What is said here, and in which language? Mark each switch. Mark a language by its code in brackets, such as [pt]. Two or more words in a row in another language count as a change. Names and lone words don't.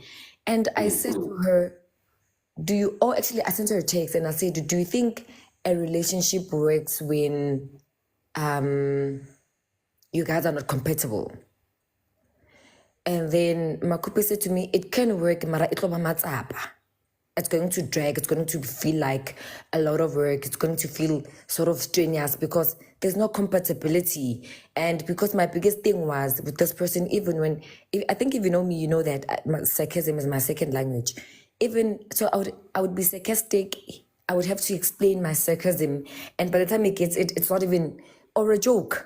[en] And I said to her, actually I sent her a text and I said, do you think a relationship works when you guys are not compatible? And then Makupi said to me, it can work, [st] mara itlo ba matsapa. [en] It's going to drag, it's going to feel like a lot of work, it's going to feel sort of strenuous because there's no compatibility. And because my biggest thing was with this person, I think if you know me, you know that sarcasm is my second language. So I would be sarcastic, I would have to explain my sarcasm, and by the time he gets it, it's not even, or a joke.